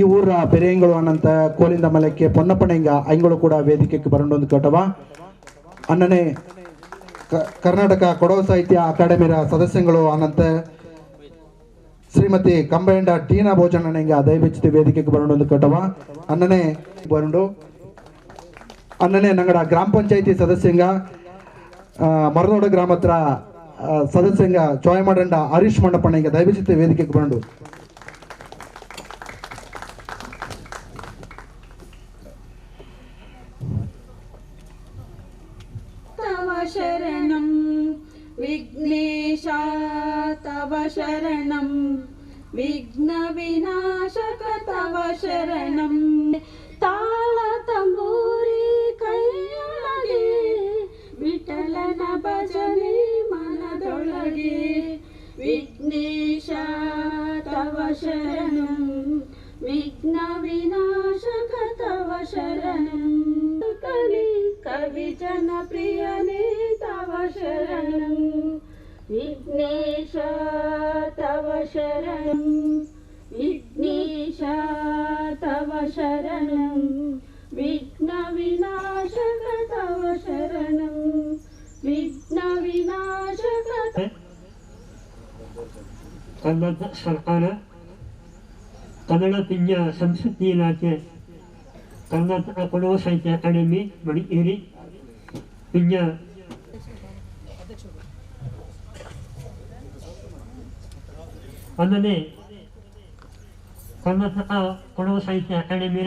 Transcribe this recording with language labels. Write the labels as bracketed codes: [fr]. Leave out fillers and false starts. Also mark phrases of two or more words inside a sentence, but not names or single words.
[kfa] ಊರ ಪೆರಿಯಂಗಳು ಅನ್ನಂತ ಕೋಲಿಂದಮಲೆ ಕೆ ಪೊನ್ನಪ್ಪನಿಂಗ ಐಂಗಳು ಕೂಡ ವೇದಿಕೆಗೆ ಬರೋಂಡು ಒಂದು ಕಟವ ಅನ್ನನೆ ಕರ್ನಾಟಕ ಕೊಡವ ಸಾಹಿತ್ಯ ಅಕಾಡೆಮಿಯ ಸದಸ್ಯಗಳು ಅನಂತ ಶ್ರೀಮತಿ ಕಂಬೈಂಡ ಟೀನಾ ಭೋಜನನಿಂಗ ದಯವಿಚ್ಚಿತ ವೇದಿಕೆಗೆ ಬರೋಣ ಒಂದು ಕಟವ ಅನ್ನನೆ ಬರೋಂಡು ಅನ್ನನೆ ನಂಗಡ ಗ್ರಾಮ ಪಂಚಾಯತಿ ಸದಸ್ಯಂಗ ಮರದೋಡ ಗ್ರಾಮ ಹತ್ರ ಸದಸ್ಯಂಗ ಚೋಯ ಮಾಡಂಡ ಹರೀಶ್ ಮಂಡಪನಿಂಗ ದಯವಿಚ್ಚಿತ ವೇದಿಕೆಗೆ ಬರೋಂಡು [sa] शरणं विघ्नेशा तव शरणं विघ्नविनाशक तव शरणं [kn] ತಾಳತಂಬೂರಿ ಕೈಯೊಳಗೆ ವಿಠಲನ ಭಜನೆ ಮನದೊಳಗೆ [sa] ವಿಘ್ನೇಶ ತವ ಶರಣಂ ವಿಘ್ನ ವಿನಾಶಕ ತವ ಶರಣಂ कवि जन प्रियने तव शरणं विघ्नेश तव शरणं विघ्नेश तव शरणं विघ्न विनाशक तव शरणं विघ्न विनाशक [kfa] ಕನ್ನಡ ಸರ್ಕಾರ ಕನ್ನಡ ಪಿಂಜ ಸಂಸ್ಕೃತಿ ಇಲಾಖೆ ಕರ್ನಾಟಕ ಕೊಡವ ಸಾಹಿತ್ಯ ಅಕಾಡೆಮಿ ಮಡಿಕೇರಿ ಪಿಂಜ ಅನ್ನನೆ ಕರ್ನಾಟಕ ಕೊಡವ ಸಾಹಿತ್ಯ ಅಕಾಡೆಮಿಯ